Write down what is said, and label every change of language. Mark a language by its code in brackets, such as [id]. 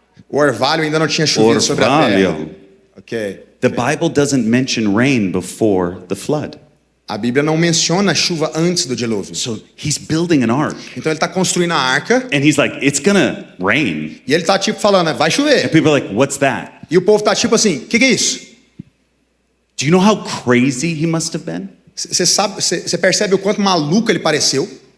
[pt] o orvalho ainda não tinha chovido sobre a terra. Orvalho. Ok. [en] The Bible doesn't mention rain before the flood. [pt] A Bíblia não menciona chuva antes do dilúvio. [en] So he's building an ark. [pt] Então ele está construindo a arca [en] And he's like, it's gonna rain. [pt] e ele está tipo falando, vai [en] And [pt] chover. [en] people are like, what's that? [pt] E o povo está tipo assim, o que é isso? [en] Do you know how crazy he must have been? [pt] Você percebe o quanto maluco ele pareceu?